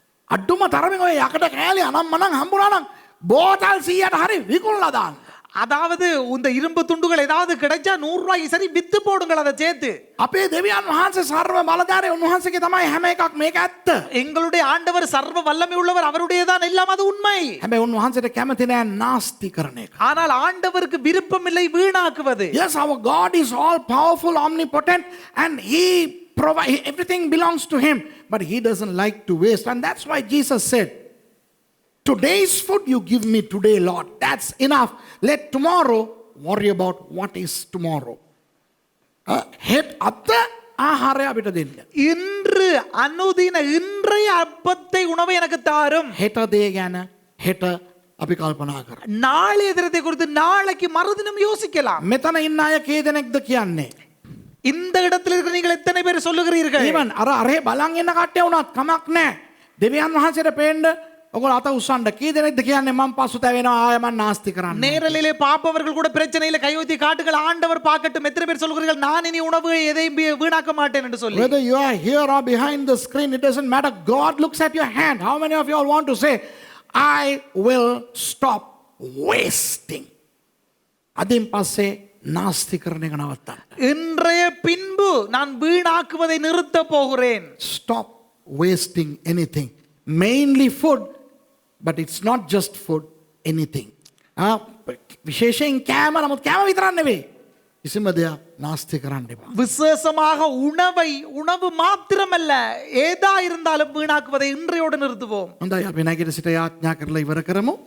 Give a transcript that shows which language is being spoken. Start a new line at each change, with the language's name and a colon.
Sinhala: අඩුම තරමින් ඔය යකඩ කෑලි අනම්මනම් හම්බුනානම් බෝතල් 100ට හරි විකුණලා දාන්න.
Tamil: அதாவது இந்த இரும்பு துண்டுகள் ஏதாவது கிடைச்சா 100 ரூபாய்க்கு சரி வித்து போடுங்கள் அதை சேர்த்து.
Sinhala: අපේ දෙවියන් වහන්සේ සර්ව බලධාරී උන්වහන්සේගේ තමයි හැම එකක් මේක ඇත්ත.
Tamil: எங்களுடைய ஆண்டவர் சர்வ வல்லமை உள்ளவர், அவருடையதான் எல்லாம், அது உண்மை.
Sinhala: හැබැයි උන්වහන්සේට කැමති නෑ නාස්ති කරන එක.
Tamil: ஆனால் ஆண்டவருக்கு விருப்பம் இல்லை வீணாக்குவது.
English: Yes, our God is all powerful, omnipotent and he provide everything belongs to him, but he doesn't like to waste, and that's why Jesus said, today's food you give me today, Lord, that's enough. Let tomorrow worry about what is tomorrow.
Sinhala: Head අත ආහාරය අපිට දෙන්න.
Tamil: இன்று அனுதின இன்றைய அப்பத்தை உணவை எனக்கு தாரும்.
Sinhala: හෙට දේ ගැන හෙට අපි කල්පනා කරමු.
Tamil: நாளைய தினத்தை குறித்து நாளைக்கு மறுதினம் யோசிக்கலாம்.
Sinhala: මෙතන ඉන්න අය කී දෙනෙක්ද කියන්නේ?
Tamil: இந்த இடத்தில் இருக்கிற நீங்கள் எத்தனை பேர் சொல்லுகிறீர்கள்?
Sinhala: even අරේ බලන් ඉන්න කට්ටිය වුණත් කමක් නැහැ. දෙවියන් වහන්සේට පේන්න ඔයගොල්ලෝ අත උස්සන්න. කී දෙනෙක්ද කියන්නේ මම පසුතැවෙනවා ආය මම නාස්ති කරන්න.
Tamil: நேரலிலே பாப்பவர்கள் கூட பிரச்சனையில கையொத்தி காட்டுகள், ஆண்டவர் பார்க்கட்டும். எத்தனை பேர் சொல்கிறீர்கள் நான் இனி உணவு எதையும் வீணாக்க மாட்டேன் என்று சொல்லி?
English: Whether you are here or behind the screen, it doesn't matter. God looks at your hand. How many of you all want to say, I will stop wasting?
Sinhala: අදින් පස්සේ නාස්ති කරන එක නවත්තන්න.
Tamil: இன்றைய பின்பு நான் வீணாக்குவதை நிறுத்த போகிறேன்.
English: Stop wasting anything. Mainly food, but it's not just food, anything.
Sinhala: විශේෂයෙන් කෑම, නමුත් කෑම විතරක් නෙවෙයි. කිසිම දෙයක් නාස්ති කරන්න එපා.
Tamil: விசேஷமாக உணவு மாத்திரமல்ல, ஏதா இருந்தாலும் வீணாக்குவதை இன்றையோடு நிறுத்துவோம்.
Sinhala: හොඳයි අපි නැගිට සිට යාඥා කරලා ඉවර කරමු.